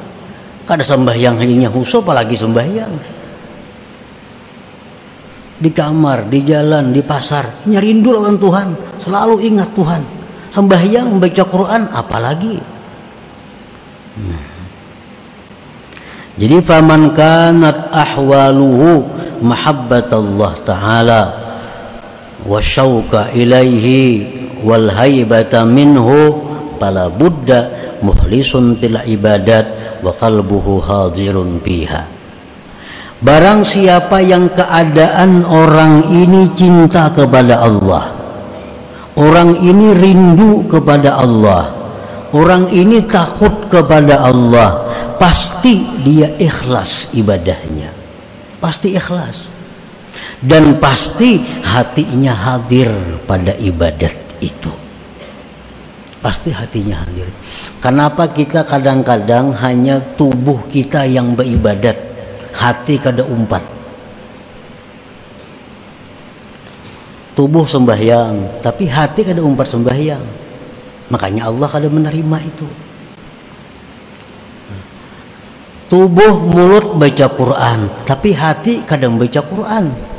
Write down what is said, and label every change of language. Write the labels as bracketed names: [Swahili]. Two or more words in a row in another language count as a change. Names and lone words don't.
[Banjar] Kada sembahyang hanya khusyuk, apalagi sembahyang. Di kamar, di jalan, di pasar, rindu lawan Tuhan, selalu ingat Tuhan. Sembahyang, membaca Quran, apalagi. Nah. [Arabic] Jadi فمن كانت أحواله محبة الله تعالى والشوق إليه والهيبة منه فلا بد مخلص في العبادات وقلبه حاضر فيها. [Banjar] Barang siapa yang keadaan orang ini cinta kepada Allah, orang ini rindu kepada Allah, orang ini takut kepada Allah, pasti dia ikhlas ibadahnya, pasti ikhlas, dan pasti hatinya hadir pada ibadat itu, pasti hatinya hadir. Kenapa kita kadang-kadang hanya tubuh kita yang beribadat, hati kada umpat? Tubuh sembahyang, tapi hati kada umpat sembahyang, makanya Allah kada menerima itu. Tubuh mulut baca Quran, tapi hati kadang baca Quran.